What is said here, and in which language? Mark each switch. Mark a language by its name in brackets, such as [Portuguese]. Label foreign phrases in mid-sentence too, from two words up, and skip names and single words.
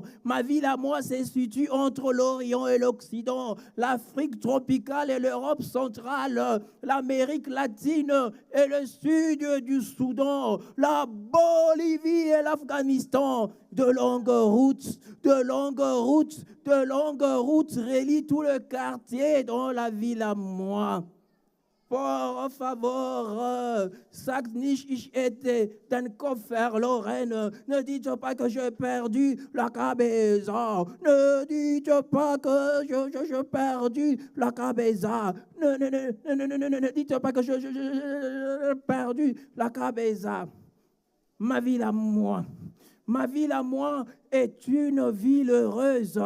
[French] Ma ville à moi se situe entre l'Orient et l'Occident, l'Afrique tropicale et l'Europe centrale, l'Amérique latine et le sud du Soudan, la Bolivie et l'Afghanistan. De longues routes relient tout le quartier dans la ville à moi. [Spanish] Por favor, [German] sag nicht ich hätte den Kopf verloren. [French] Ne dites pas que j'ai perdu [Spanish] la cabeza. [French] Ne dites pas que j'ai perdu [Spanish] la cabeza. [French] Ne dites pas que j'ai perdu [Spanish] la cabeza. [French] Ma ville à moi. Ma ville à moi est une ville heureuse.